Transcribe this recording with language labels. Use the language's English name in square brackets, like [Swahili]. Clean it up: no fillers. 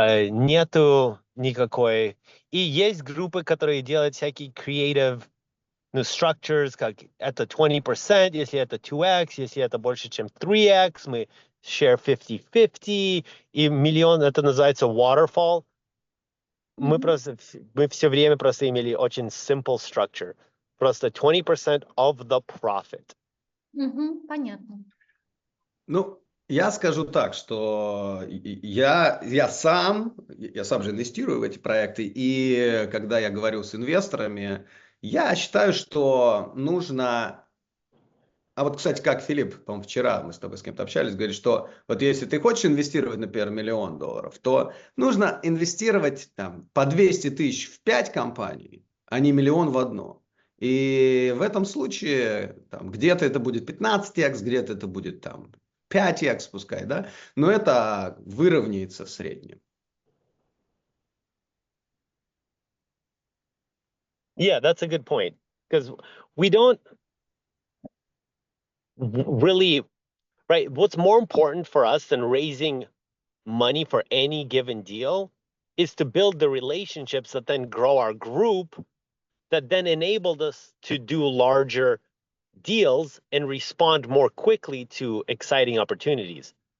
[Russian] Нету никакой... И есть группы, которые делают всякие [English] creative structures, [Russian] как это 20%, если это 2x, если это больше, чем 3x, мы [English] share 50-50, [Russian] и миллион, это называется waterfall. Мы все время просто имели очень [English] simple structure. [Russian] Просто [English] 20% of the profit. [Russian] Понятно. Ну, я скажу так, что я сам же инвестирую в эти проекты, и когда я говорю с инвесторами, я считаю, что нужно... А вот, кстати, как Филипп, по-моему, вчера мы с тобой с кем-то общались, говорит, что вот если ты хочешь инвестировать, например, $1 миллион, то нужно инвестировать там, по 200 тысяч в 5 компаний, а не $1 миллион в одну. И в этом случае там, где-то это будет 15x, где-то это будет там 5x, пускай, да, но это выровняется в среднем. [English] Yeah, that's a good point, because we don't really, right, what's more important for us than raising money for any given deal is to build the relationships that then grow our group, that then enabled us to do larger deals and respond more quickly to exciting opportunities.